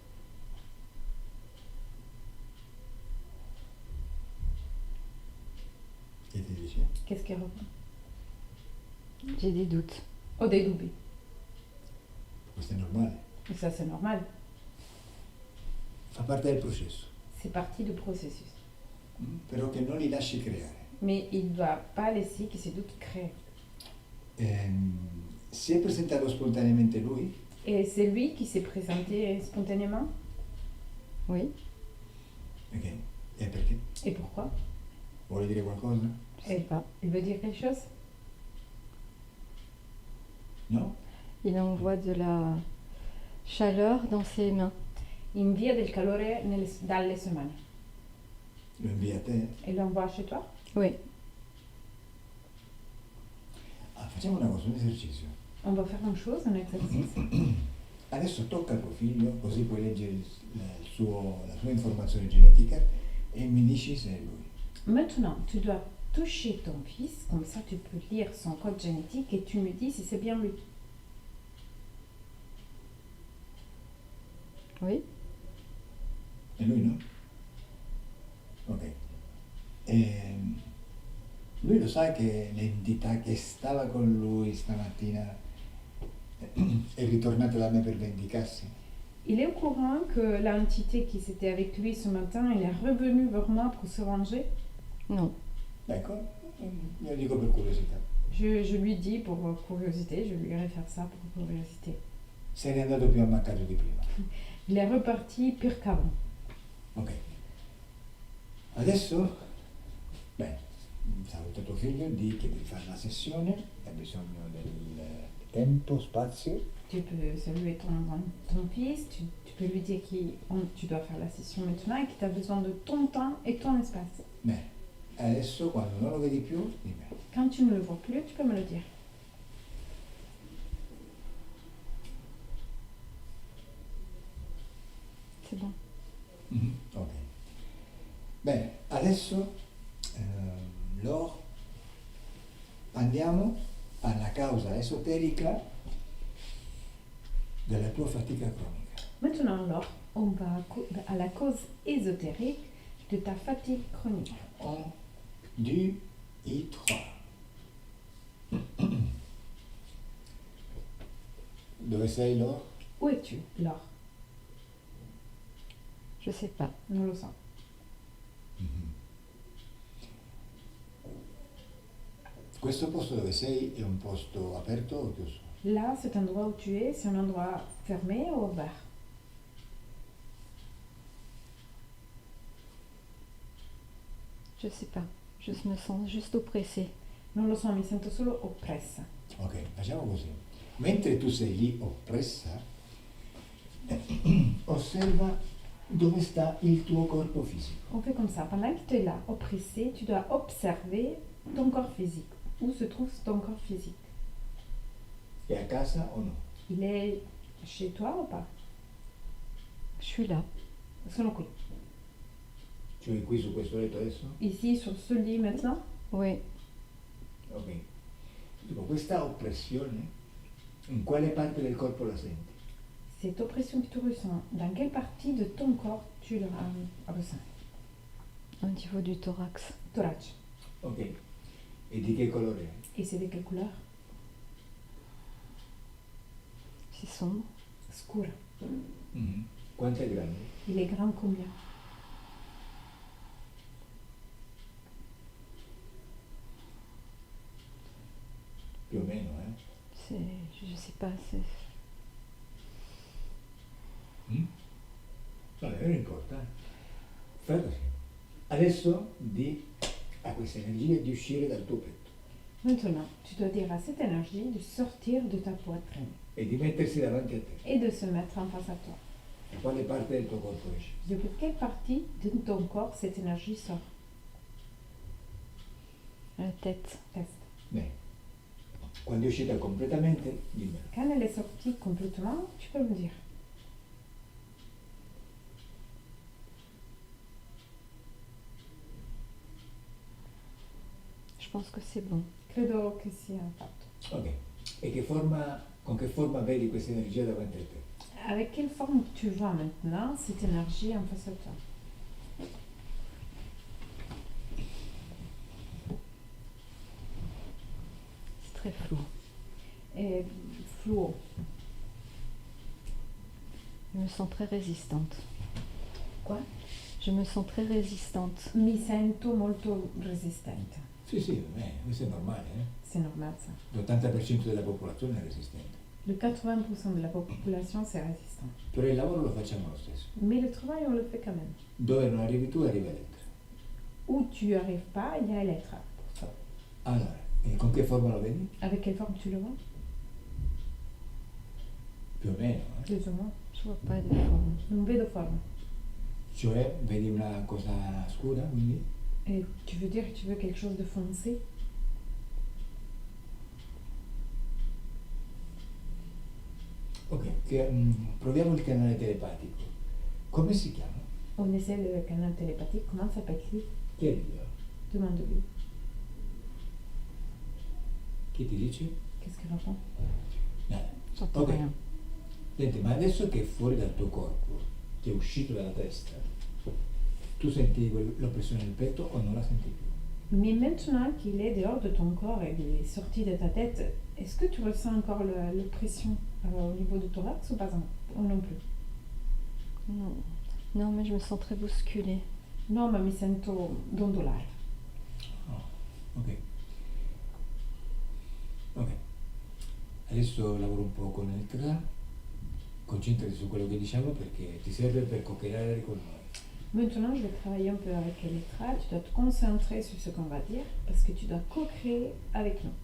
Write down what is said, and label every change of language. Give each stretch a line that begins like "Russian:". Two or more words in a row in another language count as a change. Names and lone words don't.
Italian: E ti dice?
French: Qu'est-ce qu'il répond? J'ai des doutes.
Italian: Ho dei dubbi. Questo è normale.
French: Et ça c'est normal.
Italian: Fa parte del processo.
French: C'est partie du processus.
Italian: Però che non li lasci creare.
French: Mais il ne doit pas laisser que ces doutes créent.
Italian: Si è presentato spontaneamente lui?
French: Et c'est lui qui s'est présenté spontanément. Oui.
Italian: Ok. E perché?
French: Et pourquoi?
Italian: Vuole dire qualcosa?
French: Je sais pas. Il veut dire quelque chose?
Italian: No?
French: Il envoie de la chaleur dans ses mains.
Italian: Invia del calore dalle sue mani. Lo invia a te? E lo
French: envoie chez toi? Oui.
Italian: Ah, facciamo una cosa, un esercizio.
French: On va faire une chose, un exercice.
Italian: Adesso tocca a tuo figlio, così puoi leggere la sua informazione genetica e mi dici se è lui.
French: Maintenant, tu dois toucher ton fils, comme ça tu peux lire son code génétique et tu me dis si c'est bien lui. Oui.
Italian: È lui, no? Ok. Lui lo sa che l'entità che stava con lui stamattina è ritornata da me per vendicarsi?
French: Il est au courant que l'entité qui était avec lui ce matin, il est revenu vers moi pour se venger? Non.
Italian: Ecco, io dico per curiosità.
French: Je lui dis pour curiosité, je lui irai faire ça pour curiosité.
Italian: Se n'è andato più ammaccato di prima.
French: Il est reparti pire qu'avant. Ok.
Italian: Adesso, saluta tuo figlio, di che devi fare la sessione, hai bisogno del tempo, spazio.
French: Tu peux saluer ton fils, tu peux lui dire que tu dois faire la session maintenant et que tu as besoin de ton temps et ton espace.
Italian: Bene, adesso quando non lo vedi più, dimmi.
French: Quand tu ne le vois plus, tu peux me le dire. C'est bon. Ok.
Italian: Bene, adesso Laure, andiamo alla causa esoterica della tua fatica cronica.
French: Maintenant, alors, on va à la cause ésotérique de ta fatigue chronique. 1, 2 et 3.
Italian: Dove sei, Laure?
French: Où es-tu, Laure? Je sais pas.
Italian: Non lo so. Questo posto dove sei è un posto aperto o chiuso?
French: Là, cet endroit où tu es, c'est un endroit fermé ou ouvert? Je sais pas. Je me sens juste oppressée.
Italian: Non lo so, mi sento solo oppressa. Ok, facciamo così. Mentre tu sei lì oppressa, osserva dove sta il tuo corpo fisico?
French: On fait comme ça. Pendant que tu es là, oppressé, tu dois observer ton corps physique. Où se trouve ton corps physique?
Italian: È a casa o no?
French: Il est chez toi ou pas? Je suis là.
Italian: Sono qui. Cioè qui su questo letto adesso?
French: Ici, sur ce lit maintenant? Oui. Ok.
Italian: Dico, questa oppressione, in quale parte del corpo la senti?
French: Cette oppression que tu ressens, dans quelle partie de ton corps tu le ressens? Au niveau du thorax. Thorax.
Italian: Ok. E di che colore è?
French: Et c'est de quelle couleur? C'est sombre.
Italian: Scuro. Mhm. Quanto è grande?
French: Il est grand combien?
Italian: Più o meno,
French: Je sais pas. C'est...
Italian: Vabbè, non importa. Fai così. Adesso di a questa energia di uscire dal tuo petto
French: Maintenant, tu dois dire à cette énergie de sortir de ta poitrine
Italian: e di mettersi davanti a te.
French: et de se mettre en face à toi.
Italian: Da quale parte del tuo corpo esce?
French: Depuis quelle partie de ton corps cette énergie sort? La tête. Test.
Italian: Bene. Quando è uscita completamente, dimmelo.
French: Quand elle est sortie complètement, tu peux me dire. Je pense que c'est bon.
Italian: Credo che sia fatto. Ok. E con che forma vedi questa energia davanti a te?
French: Avec quelle forme tu vois maintenant cette énergie en face à toi? C'est très flou. Et fluo. Je me sens très résistante. Quoi? Je me sens très résistante.
Italian: Mi sento molto resistente. Sì, sì, questo è normale.
French: C'est normal ça.
Italian: L'80% della popolazione è resistente.
French: Le 80% de la population c'est résistant.
Italian: Però il lavoro lo facciamo lo stesso.
French: Mais le travail on le fait quand même.
Italian: Dove non arrivi tu, arriva l'altro.
French: Où tu n'y arrives pas, il y a l'être pour toi.
Italian: Allora, e con che forma lo vedi?
French: Avec quelle forme tu le vois?
Italian: Più o meno.
French: Plus ou moins. Je vois pas de forme.
Italian: Non vedo forme. Cioè, vedi una cosa scura, quindi?
French: Et tu veux dire que tu veux quelque chose de foncé?
Italian: Ok, proviamo il canale telepatico. Come si chiama?
French: On essaie le canal télépathique. Comment s'appelle-t-il?
Italian: Chiedilo.
French: Demande-lui.
Italian: Chi ti dice?
French: Qu'est-ce qu'il répond? J'entends Ok. rien.
Italian: Senti, ma adesso che è fuori dal tuo corpo, che è uscito dalla testa, tu senti l'oppressione nel petto o non la senti più?
French: Mais maintenant qu'il est dehors de ton corps et qu'il est sorti de ta tête, est-ce que tu ressens encore l'oppression au niveau de ton thorax ou pas ou non plus? Non. Non, mais je me sens très bousculée.
Italian: No, ma mi sento dondolare. Oh, ok. Ok. Adesso lavoro un po' con l'elettricità, concentrati su quello che diciamo perché ti serve per co-creare con noi.
French: Maintenant, je vais travailler un peu avec Elettra. Tu dois te concentrer sur ce qu'on va dire parce que tu dois co-créer avec nous.